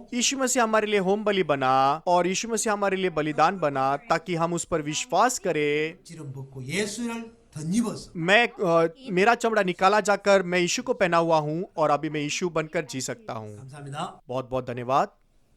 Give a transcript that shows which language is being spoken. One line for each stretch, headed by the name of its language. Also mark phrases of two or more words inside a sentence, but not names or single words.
Hindi: यीशु मसीह हमारे लिए होम बलि बना और यीशु मसीह हमारे लिए बलिदान बना ताकि हम उस पर विश्वास करें।
Korean: 찌름 벗고 예수를 덧입어서
Hindi: मेरा चमड़ा निकाला जाकर मैं यीशु को पहना हुआ हूं और अभी मैं यीशु बनकर जी सकता हूं।
Korean: 감사합니다.
Hindi: बहुत बहुत धन्यवाद।